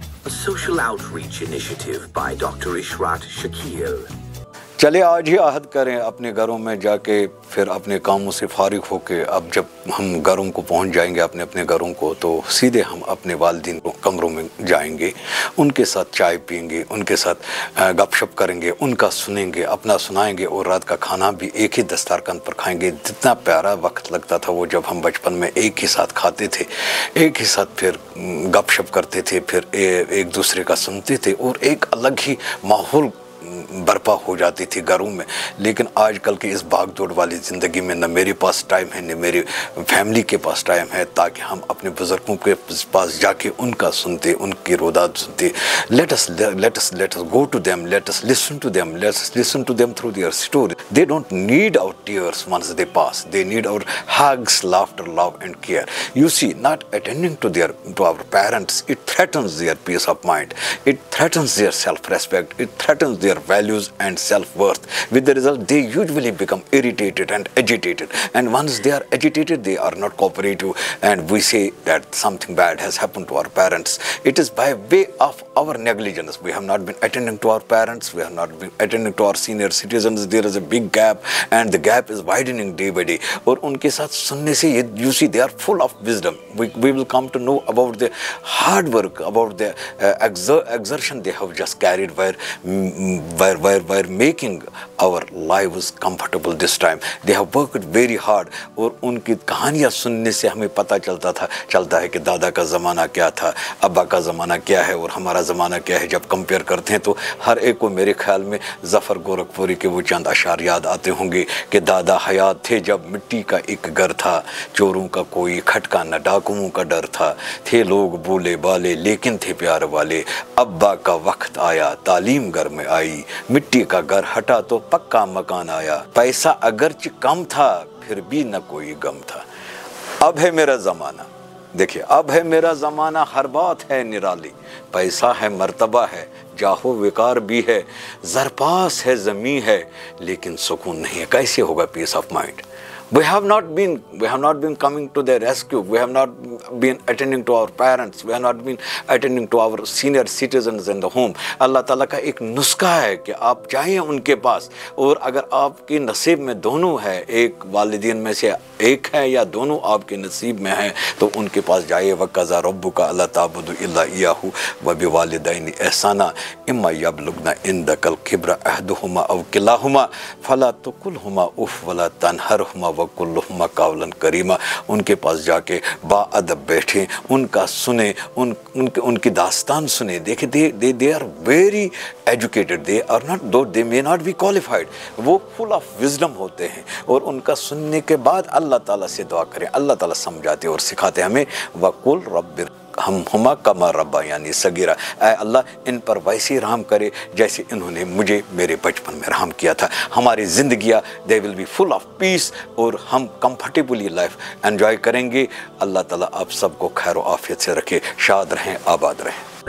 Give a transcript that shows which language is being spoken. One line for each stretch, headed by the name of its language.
English: A social outreach initiative by Dr. Ishrat Shakil.
Urdu: چلے آج ہی عہد کریں اپنے گھروں میں جا کے، پھر اپنے کاموں سے فارغ ہو کے اب جب ہم گھروں کو پہنچ جائیں گے اپنے گھروں کو، تو سیدھے ہم اپنے والدین کو کمروں میں جائیں گے، ان کے ساتھ چائے پئیں گے، ان کے ساتھ گپ شپ کریں گے، ان کا سنیں گے، اپنا سنائیں گے، اور رات کا کھانا بھی ایک ہی دسترخوان پر کھائیں گے۔ جتنا پیارا وقت لگتا تھا وہ جب ہم بچپن میں ایک ہی ساتھ کھاتے تھے، ایک ہی ساتھ پھر گپ شپ کرتے تھے، پھر ایک دوسرے کا سنتے تھے، اور ایک الگ ہی ماحول برپا ہو جاتی تھی گھروں میں۔ لیکن آج کل کی اس بھاگ دوڑ والی زندگی میں نہ میرے پاس ٹائم ہے، نہ میری فیملی کے پاس ٹائم ہے تاکہ ہم اپنے بزرگوں کے پاس جا کے ان کا سنتے، ان کی روداد سنتے۔
English: Let us go to them, let us listen to them through their story. They don't need our tears once they pass. They need our hugs, laughter, love and care. You see, not attending to our parents, it threatens their peace of mind. It threatens their self-respect. It threatens their values and self-worth. With the result, they usually become irritated and agitated. And once they are agitated, they are not cooperative. And we say that something bad has happened to our parents. It is by way of our negligence. We have not been attending to our parents. We have not been attending to our senior citizens. There is a big gap, and the gap is widening day by day.
Urdu: اور ان کے ساتھ سننے سے
English: you see they are full of wisdom. We will come to know about the hard work, about the exertion they have just carried while making our lives comfortable this time. They have worked very hard.
Urdu: اور ان کی کہانیاں سننے سے ہمیں پتہ چلتا ہے کہ دادا کا زمانہ کیا تھا، ابا کا زمانہ کیا ہے، اور ہمارا زمانہ کیا ہے۔ جب کمپیئر کرتے ہیں تو ہر ایک کو میرے خیال میں ظفر گورکھپوری کے وہ چند اشعار یاد آتے ہوں گے کہ دادا حیات تھے جب مٹی کا ایک گھر تھا، چوروں کا کوئی کھٹکا نہ ڈاکوؤں کا ڈر تھا، تھے لوگ بولے بالے لیکن تھے پیار والے، ابا کا وقت آیا تعلیم گھر میں آئی، مٹی کا گھر ہٹا تو پکا مکان آیا، پیسہ اگرچہ کم تھا پھر بھی نہ کوئی غم تھا۔ اب ہے میرا زمانہ، دیکھیے، اب ہے میرا زمانہ، ہر بات ہے نرالی، پیسہ ہے مرتبہ ہے، جاہو وقار بھی ہے، زرپاس ہے زمین ہے، لیکن سکون نہیں ہے۔ کیسے ہوگا
English: Peace of mind? We have not been coming to their rescue. We have not been attending to our parents. We have not been attending to our senior citizens in the home.
Urdu: اللہ تعالیٰ کا ایک نسخہ ہے کہ آپ جائیں ان کے پاس، اور اگر آپ کے نصیب میں دونوں ہے، ایک والدین میں سے ایک ہے یا دونوں آپ کے نصیب میں ہیں، تو ان کے پاس جائیے۔
Arabic: وَقَضَىٰ رَبُّكَ أَلَّا تَعْبُدُوا إِلَّا إِيَّاهُ وَبِوَالِدَيْنِ إِحْسَانًا إِمَّا يَبْلُغْنَ عِندَكَ الْكِبْرَ أَحَدُهُمَا أَوْ كِلَاهُمَا فَلَا تَقُلْ لَهُمَا أُفٍّ وَلَا تَنْهَرْهُمَا وَقُل لَّهُمَا قَوْلًا كَرِيمًا۔
Urdu: ان کے پاس جا کے با ادب بیٹھیں، ان کا سنیں، ان کی داستان سنیں۔ دیکھیں،
English: they are very educated. They may not be qualified.
Urdu: وہ
English: full of wisdom
Urdu: ہوتے ہیں، اور ان کا سننے کے بعد اللہ تعالیٰ سے دعا کریں۔ اللہ تعالیٰ سمجھاتے اور سکھاتے ہمیں،
Arabic: وَقُلْ رَبِّ ارْحَمْهُمَا كَمَا رَبَّيَانِي صَغِيرًا۔
Urdu: اے اللہ ان پر ویسے رحم کرے جیسے انہوں نے مجھے میرے بچپن میں رحم کیا تھا۔ ہماری زندگیاں
English: they will be full of peace،
Urdu: اور ہم
English: comfortably life enjoy
Urdu: کریں گے۔ اللہ تعالیٰ آپ سب کو خیر و عافیت سے رکھے، شاد رہیں، آباد رہیں۔